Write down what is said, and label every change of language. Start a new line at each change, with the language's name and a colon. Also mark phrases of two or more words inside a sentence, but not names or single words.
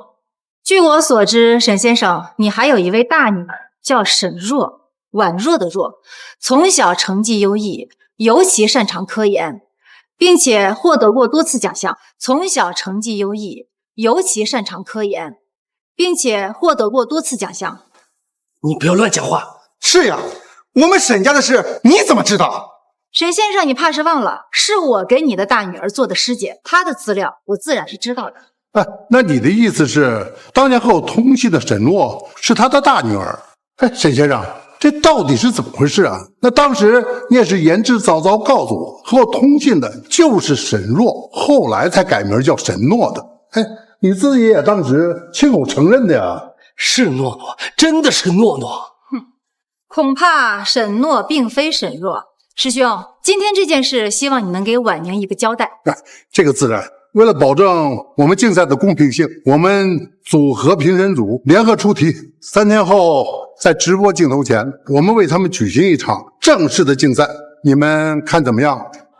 Chinese: 據我所知，沈先生，你還有一位大女兒叫沈若，宛若的若，從小成績優異，尤其擅長科研，並且獲得過多次獎項。從小成績優異，尤其擅長科研，並且獲得過多次獎項。你不要亂講話。是呀，我們沈家的事你怎麼知道？沈先生，你怕是忘了，是我給你的大女兒做的師姐，她的資料我自然是知道的。那你的意思是，當年和我通信的沈諾是他的大女兒？沈先生，這到底是怎麼回事啊？那當時你也是言之鑿鑿告訴我，和我通信的就是沈若，後來才改名叫沈諾的。你自己也當時親口承認的呀。是諾諾，真的是諾諾。恐怕沈諾並非沈若。師兄，今天這件事，希望你能給婉寧一個交代。這個自然。為了保證我們競賽的公平性，我們組合評審組聯合出題，3天後在直播鏡頭前，我們為他們舉行一場正式的競賽，你們看怎麼樣？